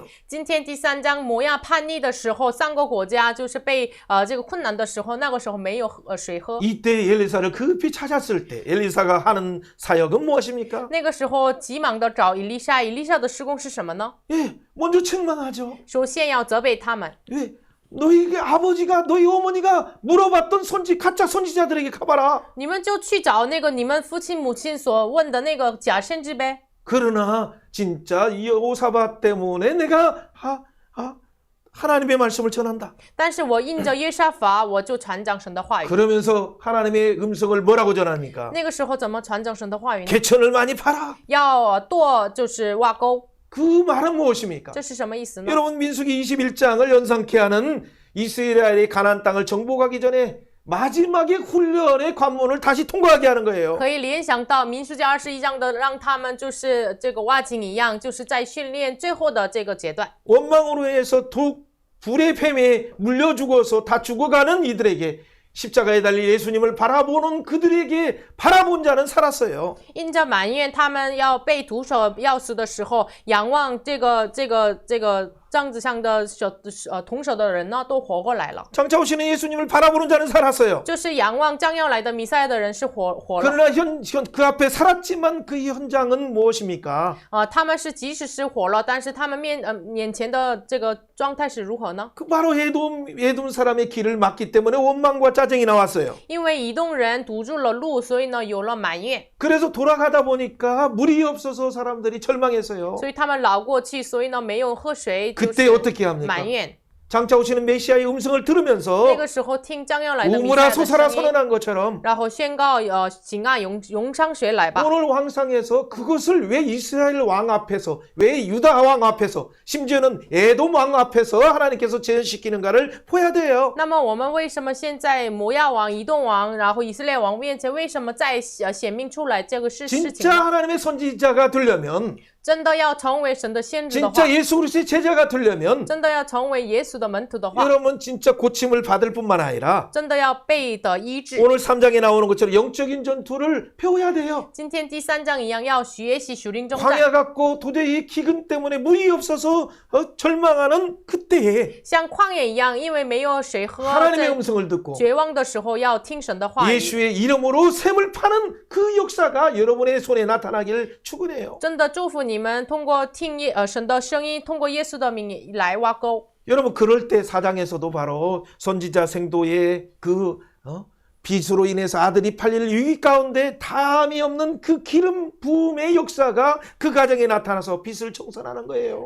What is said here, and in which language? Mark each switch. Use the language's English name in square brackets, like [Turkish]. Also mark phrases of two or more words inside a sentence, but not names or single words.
[Chinese] 今天第3章摩亚叛逆的时候，3个国家就是被这个困难的时候，那个时候没有水喝。 [Korean] 이때 엘리사를 급히 찾았을 때 엘리사가 하는 사역은 무엇입니까? [Chinese] 那个时候急忙的找以利沙，以利沙的施工是什么呢？ [Korean] 예, 먼저 책망하죠. [Chinese] 首先要责备他们。 [Korean] 왜? 너희 아버지가 너희 어머니가 물어봤던 가짜 선지자들에게 가봐라. [Chinese] 你们就去找那个你们父亲母亲所问的那个假先知呗。 [Korean] 그러나 진짜 여호사밧 때문에 내가 하나님의 말씀을 전한다. [Chinese] 但是我因着约沙法，我就传讲神的话语。 [Korean] 그러면서 하나님의 음성을 뭐라고 전합니까? [Chinese] 那个时候怎么传讲神的话语呢？ [Korean] 개천을 많이 파라. [Chinese] 要剁，就是挖沟。 [Korean] 그 말은 무엇입니까? [Chinese] 这是什么意思呢？ [Korean] 여러분 민수기 21장을 연상케 하는 이스라엘의 가나안 땅을 정복하기 전에 마지막에 훈련의 관문을 다시 통과하게 하는 거예요. [Chinese] 可以联想到民数记21章的，让他们就是这个挖井一样，就是在训练最后的这个阶段。 [Korean] 원망으로 해서 불의 뱀에 물려 죽어서 다 죽어가는 이들에게 십자가에 달린 예수님을 바라보는 그들에게 바라본 자는 살았어요. [Chinese] 因着埋怨他们要被毒手要死的时候，仰望这个杖子上的铜手的人呢，都活过来了。 [Korean] 장차 오시는 예수님을 바라보는 자는 살았어요. [Chinese] 就是仰望将要来的弥赛亚的人是活了。 [Korean] 그러나 그 앞에 살았지만 그 현장은 무엇입니까? [Chinese] 他们是即使是活了，但是他们面前的这个状态是如何呢？ [Korean] 그 바로 에돔 사람의 길을 막기 때문에 원망과 짜증이 나왔어요. [Chinese] 因为以东人堵住了路，所以呢有了埋怨。 [Korean] 그래서 돌아가다 보니까 물이 없어서 사람들이 절망했어요. [Chinese] 所以他们老过去，所以呢没有喝水。 [Korean] 그때 어떻게 합니까? [Chinese] 埋怨。 [Korean] 장차 오시는 메시아의 음성을 들으면서 [Chinese] 那个时候听将要来的弥赛 [Korean] 우무라 [Chinese] 亚的 [Korean] 솟아라 [Chinese] 声音， [Korean] 선언한 것처럼 [Chinese] 然后宣告井啊涌上水来吧。 [Korean] 오늘 왕상에서 그것을 왜 이스라엘 왕 앞에서 왜 유다 왕 앞에서 심지어는 에돔 왕 앞에서 하나님께서 재현시키는가를 보야 돼요. [Chinese] 那么我们为什么现在摩亚王、以东王，然后以色列王面前为什么再显明出来这个事情 [Korean] 진짜 [Chinese] 呢？ [Korean] 하나님의 선지자가 되려면 [Chinese] 真的要成为神的先知的话， [Korean] 진짜 예수 그리스도의 제자가 되려면 [Chinese] 真的要成为耶稣的门徒的话， [Korean] 여러분 진짜 고침을 받을 뿐만 아니라 [Chinese] 真的要被的医治。 [Korean] 오늘 3장에 나오는 것처럼 영적인 전투를 배워야 돼요. [Chinese] 今天第3章一样，要学习属灵征战。 [Korean] 광야 같고 도저히 기근 때문에 물이 없어서 절망하는 그때에 [Chinese] 像旷野一样，因为没有水喝， [Korean] 하나님의 음성을 듣고 [Chinese] 绝望的时候要听神的话语。 [Korean] 예수의 이름으로 샘을 파는 그 역사가 여러분의 손에 나타나기를 축원해요. [Chinese] 真的祝福你们，通过听神的声音，通过耶稣的名来挖沟。 [Korean] 여러분 그럴 때 4장에서도 바로 선지자 생도의 그 빚으로 인해서 아들이 팔릴 위기 가운데 다함이 없는 그 기름 부음의 역사가 그 가정에 나타나서 빚을 청산하는 거예요.